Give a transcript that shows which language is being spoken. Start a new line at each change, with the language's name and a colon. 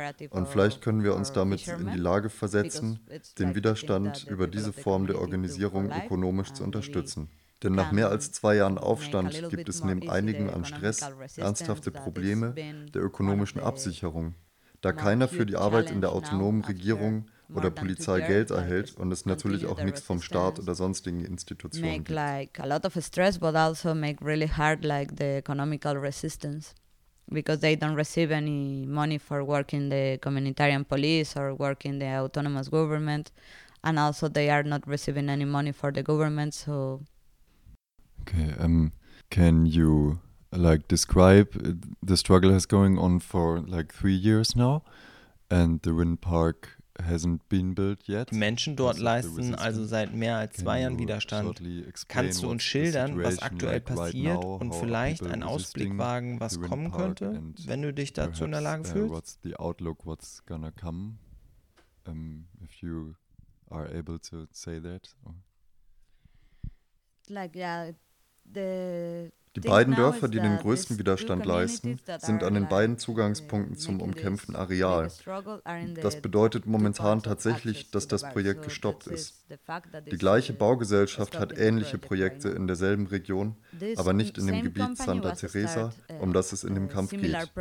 German: Und vielleicht können wir uns damit in die Lage versetzen, den Widerstand über diese Form der Organisierung ökonomisch zu unterstützen. Denn nach mehr als zwei Jahren Aufstand gibt es neben einigen an Stress ernsthafte Probleme der ökonomischen Absicherung, da keiner für die Arbeit in der autonomen Regierung oder Polizei Geld erhält und es natürlich auch nichts vom Staat oder sonstigen Institutionen gibt.
English: Like a lot of stress, but also make really hard like the economical resistance, because they don't receive any money for working the communitarian police or working the autonomous government, and also they are not receiving any money for the government. So, okay, can you like describe the struggle has going on for like 3 years now, and the wind park hasn't been built yet.
German: Die Menschen dort leisten also seit mehr als zwei Jahren Widerstand. Kannst du uns schildern, was aktuell passiert und vielleicht einen Ausblick wagen, was kommen könnte, wenn du dich dazu in der Lage fühlst?
English: What's the outlook, what's gonna come, if you are able to say that? Like, yeah,
German: die beiden Dörfer, die den größten Widerstand leisten, sind an den beiden Zugangspunkten zum umkämpften Areal. Das bedeutet momentan tatsächlich, dass das Projekt gestoppt ist. Die gleiche Baugesellschaft hat ähnliche Projekte in derselben Region, aber nicht in dem Gebiet Santa Teresa, um das es in dem Kampf geht.